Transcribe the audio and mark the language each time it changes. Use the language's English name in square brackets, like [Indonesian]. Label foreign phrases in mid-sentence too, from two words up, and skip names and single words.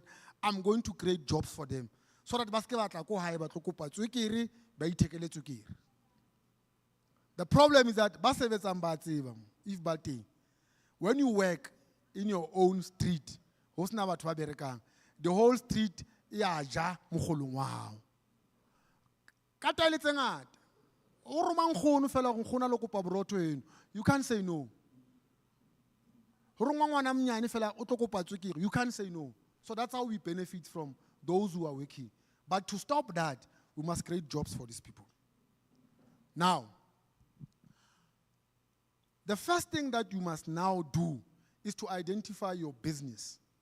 [English] I'm going to create jobs for them. So that the problem is that if when you work in your own street, the whole street is [Southern Sotho] ja mogolong wa hao. [English] You can't say no. You can't say no. So that's how we benefit from those who are working. But to stop that, we must create jobs for these people. Now, the first thing that you must now do is to identify your business.